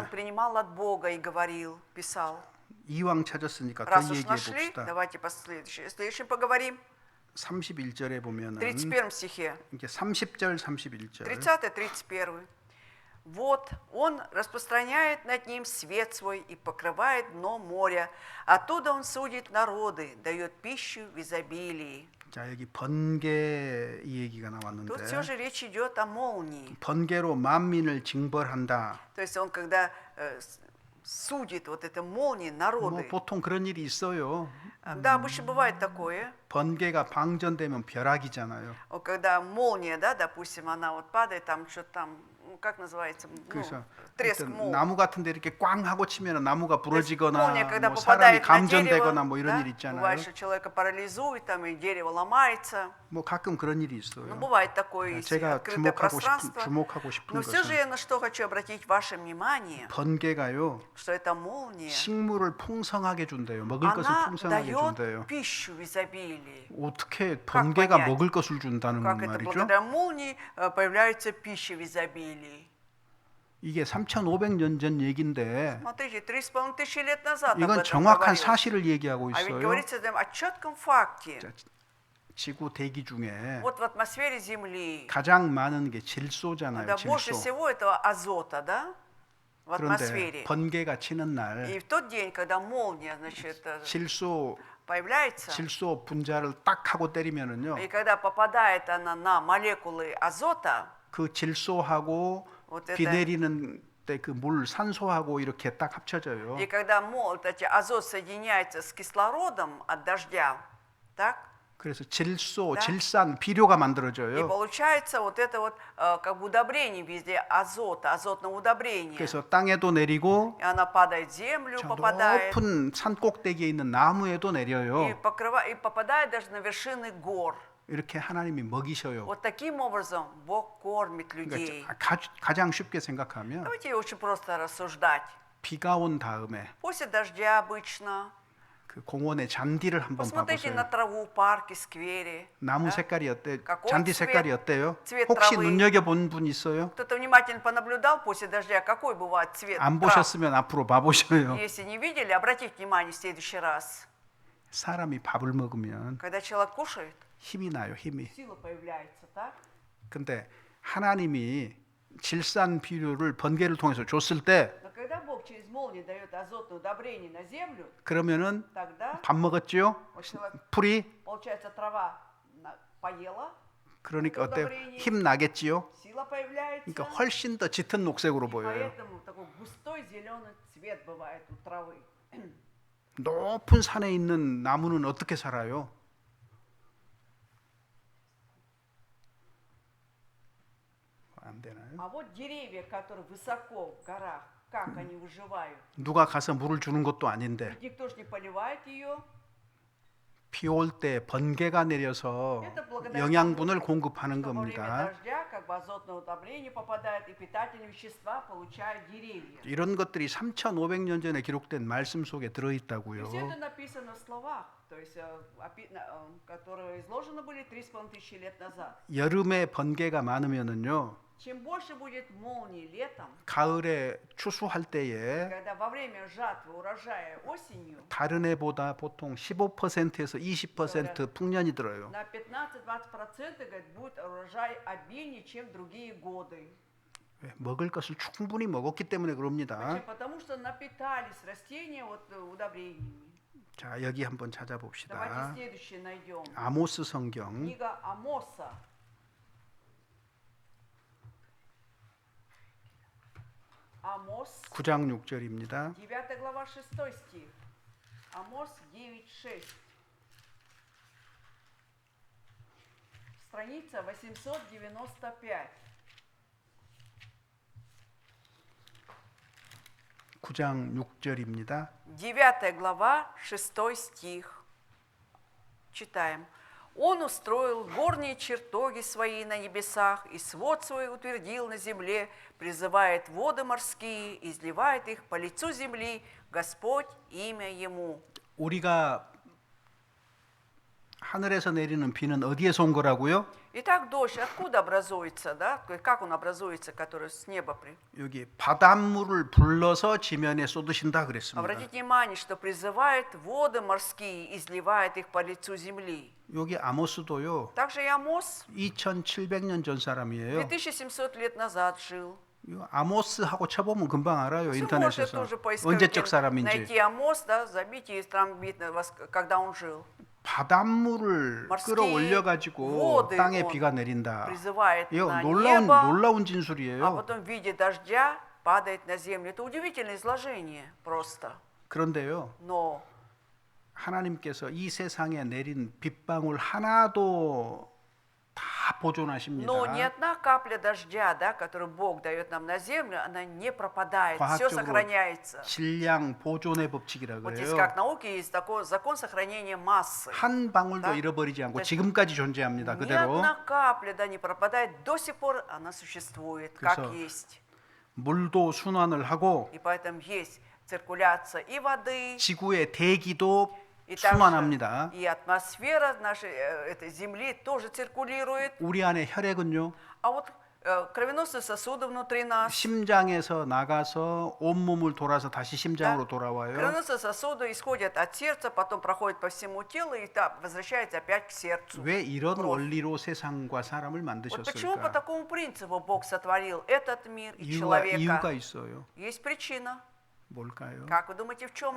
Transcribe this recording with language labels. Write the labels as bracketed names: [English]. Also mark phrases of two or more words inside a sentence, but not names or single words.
[Korean] 때문에 [Russian] принимал от Бога и говорил, писал. [Korean] 이왕 찾았으니까 더 [Russian] Раз уж [Korean] 얘기해 [Russian] нашли, [Korean] 봅시다. [Russian] давайте следующем поговорим. [Korean] 31절에 [Russian] В [Korean] 보면은 [Russian] 31 стихе. [Korean] 이게 30절, 31절. [Russian] 30-31. Вот он распространяет над ним свет свой и покрывает дно моря. Оттуда он судит народы, дает пищу в изобилии. [Korean] 자, 여기 번개 이 얘기가 [Russian] Тут [Korean] 나왔는데 [Russian] все же речь идет о молнии. [Korean] 번개로 만민을 징벌한다. [Russian] То есть он, когда судит вот это молнии [Korean] 뭐 [Russian] народы. [Korean] 보통 그런 일이 있어요. [Russian] Да, обычно бывает такое. [Korean] 번개가 방전되면 벼락이잖아요. [Russian] Когда молния, да, допустим, она вот падает, там что-то там, как называется, [Korean] 그래서 [Russian] треск [Korean] 하여튼 [Russian] молнии. [Korean] 나무 같은데 이렇게 꽝 하고 치면 나무가 [Russian] То есть [Korean] 부러지거나 [Russian] молния, когда [Korean] 뭐 사람이 [Russian] попадает на [Korean] 감전되거나 [Russian] дерево, [Korean] 뭐 이런 [Russian] да, [Korean] 일 있잖아요. [Russian] бывает, что человека парализует, там и дерево ломается. [Korean] 뭐 가끔 그런 일이 [Russian] Ну, [Korean] 있어요. [Russian] бывает такое, если [Korean] 제가 [Russian] открытое пространство. [Korean] 주목하고 싶은 [Russian] Но все же я [Korean] 것은 [Russian] на что хочу обратить ваше внимание, [Korean] 번개가요 [Russian] что эта молния, [Korean] 식물을 풍성하게 준대요. 먹을 것을 [Russian] она [Korean] 풍성하게 [Russian] дает [Korean] 준대요. [Russian] пищу в изобилии. [Korean] 어떻게 [Russian] Как [Korean] 번개가 [Russian] понять? [Korean] 먹을 것을 준다는 [Russian] Как это [Korean] 말이죠? [Russian] благодаря молнии появляется пища в изобилии. [Korean] 이게 3,500년 전 얘긴데 [Russian] Смотрите, 3,500 лет назад об [Korean] 이건 [Russian] этом [Korean] 정확한 [Russian] говорилось. [Korean] 사실을 얘기하고 [Russian] А ведь [Korean] 있어요. [Russian] говорится о четком факте. [Korean] 자, 지구 대기 중에 [Russian] Вот в атмосфере Земли, [Korean] 가장 많은 게 질소잖아요. [Russian] да, больше [Korean] 질소. [Russian] всего этого азота, да, в [Korean] 그런데 [Russian] атмосфере. [Korean] 번개가 치는 [Russian] И [Korean] 날 [Russian] в тот день, когда молния, значит, появляется, [Korean] 질소 분자를 딱 하고 때리면은요. [Russian] и когда попадает она на молекулы азота, [Korean] 그 질소하고 [Russian] вот [Korean] 비 [Russian] это, [Korean] 내리는 때 그 물 산소하고 이렇게 딱 합쳐져요. [Russian] и когда эти азот соединяется с кислородом от дождя, так, [Korean] 그래서 질소, [Russian] Да. [Korean] 질산, 비료가 [Russian] и [Korean] 만들어져요. [Russian] получается вот это вот как бы удобрение везде азота, азотное удобрение. [Korean] 그래서 땅에도 내리고 [Russian] И она падает в землю, [Korean] 저 [Russian] попадает, [Korean] 높은 산 꼭대기에 있는 나무에도 [Russian] и [Korean] 내려요. [Russian] и попадает даже на вершины гор. [Korean] 이렇게 하나님이 먹이셔요. [Russian] Вот таким образом Бог кормит людей. [Korean] 그러니까 가장 쉽게 생각하면 [Russian] Давайте очень просто рассуждать. [Korean] 비가 온 다음에 [Russian] После дождя обычно. [Korean] 그 공원의 잔디를 한번 [Russian] Посмотрите на [Korean] 봐보세요. [Russian] траву в парке, сквере. [Korean] 나무 [Russian] да? [Korean] 색깔이 어때? [Russian] какой [Korean] 잔디 [Russian] цвет? [Korean] 색깔이 어때요? [Russian] цвет [Korean] 혹시 [Russian] травы? [Korean] 눈여겨 본 분 있어요? [Russian] Кто-то внимательно понаблюдал после дождя, какой бывает цвет [Korean] 안 [Russian] трав? [Korean] 보셨으면 앞으로 봐보셔요. [Russian] Если не видели, обратите внимание в следующий раз. [Korean] 사람이 밥을 먹으면 [Russian] Когда человек кушает, [Korean] 힘이 나요, 힘이. [Russian] сила появляется, так? [Korean] 근데 하나님이 질산 비료를 번개를 통해서 줬을 때 [Russian] Но когда Бог через молнию дает азотное удобрение на землю, [Korean] 그러면은 [Russian] тогда [Korean] 밥 먹었죠? [Russian] вот человек, [Korean] 풀이 [Russian] получается, трава поела, [Korean] 그러니까 또 어때요? [Russian] удобрение. [Korean] 힘 나겠지요? [Russian] сила появляется. [Korean] 그러니까 훨씬 더 짙은 녹색으로 [Russian] И [Korean] 보여요. [Russian] поэтому такой густой зеленый цвет бывает у травы. [Korean] 높은 산에 있는 나무는 어떻게 살아요? 안 되나요? [Russian] А вот деревья, которые высоко в горах, как они выживают? [Korean] 누가 가서 물을 주는 것도 아닌데 [Russian] Ведь никто же не поливает ее. [Korean] 비 올 때 번개가 내려서 영양분을 공급하는 [Russian] Что во время [Korean] 겁니다. [Russian] дождя как бы азотное удобрение попадает и питательные вещества получают деревья. [Korean] 이런 것들이 3,500년 전에 기록된 말씀 속에 [Russian] И [Korean] 들어있다고요. [Russian] все это написано в словах, то есть, которые изложены были 3,500 лет назад. [Korean] 여름에 번개가 많으면은요, [Russian] Чем больше будет молний летом, [Korean] 가을에 추수할 때에 [Russian] когда во время жатвы урожая осенью [Korean] 다른 해보다 보통 15%에서 20% 풍년이 들어요. [Russian] на 15-20% говорит, будет урожай обильнее, чем в другие годы. [Korean] 왜? 먹을 것을 충분히 먹었기 때문에 그럽니다. [Russian] Почему? Потому что напитались растения вот удобрениями. [Korean] 자, 여기 한번 [Russian] Давайте [Korean] 찾아봅시다. [Russian] следующее найдем. [Korean] 아모스 성경 [Russian] Книга Амоса. Амос, [Korean] 9장 6절입니다. [Russian] 9 глава, 6 стих. Амос 9:6. Страница 895. [Korean] 9장 6절입니다. [Russian] 9 глава, 6 стих. Читаем. Он устроил горние чертоги свои на небесах и свод свой утвердил на земле, призывает воды морские, изливает их по лицу земли, Господь имя ему. [Korean] 우리가 하늘에서 내리는 비는 어디에서 온 거라고요? [Russian] Итак, дождь откуда образуется, да? Как он образуется, который с неба? [Korean] 여기 바닷물을 불러서 지면에 쏟으신다 그랬습니다. [Russian] Обратите внимание, что призывает воды морские, изливает их по лицу земли. [Korean] 여기 아모스도요. [Russian] Также и Амос [Korean] 2700년 전 사람이에요. [Russian] 2700 лет назад жил. [Korean] 이거 아모스하고 쳐보면 금방 알아요. [Russian] Все можете [Korean] 인터넷에서 [Russian] тоже поискать, [Korean] 언제적 사람인지. [Russian] найти Амос, да, забейте, и там видно, когда он жил. [Korean] 바닷물을 머스키 끌어올려 가지고 [Russian] воды [Korean] 땅에 [Russian] он [Korean] 비가 내린다. [Russian] призывает [Korean] 이거 [Russian] на [Korean] 놀라운 [Russian] небо, [Korean] 진술이에요. [Russian] а потом в виде дождя падает на землю. Это удивительное изложение просто. [Korean] 그런데요. [Russian] Но [Korean] 하나님께서 이 세상에 내린 빗방울 하나도 다 보존하십니다. [Russian] Но ни одна капля дождя, да, которую Бог дает нам на землю, она не пропадает, все [Korean] 과학적으로 [Russian] сохраняется. [Korean] 질량 보존의 법칙이라 [Russian] Вот здесь [Korean] 그래요. [Russian] как науки есть такой закон сохранения массы. [Korean] 한 방울도 [Russian] Да? [Korean] 잃어버리지 않고 [Russian] То есть [Korean] 지금까지 존재합니다. [Russian] Ни [Korean] 그대로. [Russian] одна капля, да, не пропадает, до сих пор она существует, как [Korean] 그래서 [Russian] есть. [Korean] 물도 순환을 하고 [Russian] И поэтому есть циркуляция и воды, [Korean] 지구의 대기도 [Russian] и также [Korean] 순환합니다. [Russian] и атмосфера нашей этой Земли тоже циркулирует. [Korean] 우리 안에 혈액은요. [Russian] А вот кровеносные сосуды внутри нас, [Korean] 심장에서 나가서 온몸을 돌아서 다시 심장으로 [Russian] да, [Korean] 돌아와요. [Russian] кровеносные сосуды исходят от сердца, потом проходят по всему телу и возвращаются опять к сердцу. [Korean] 왜 이런 [Russian] кровь. [Korean] 원리로 세상과 사람을 [Russian] Вот почему по [Korean] 만드셨을까? [Russian] такому принципу Бог сотворил этот мир и [Korean] 이유가 [Russian] человека? [Korean] 있어요. [Russian] Есть причина. [Korean] 뭘까요? [Russian] Как вы думаете, в чем она?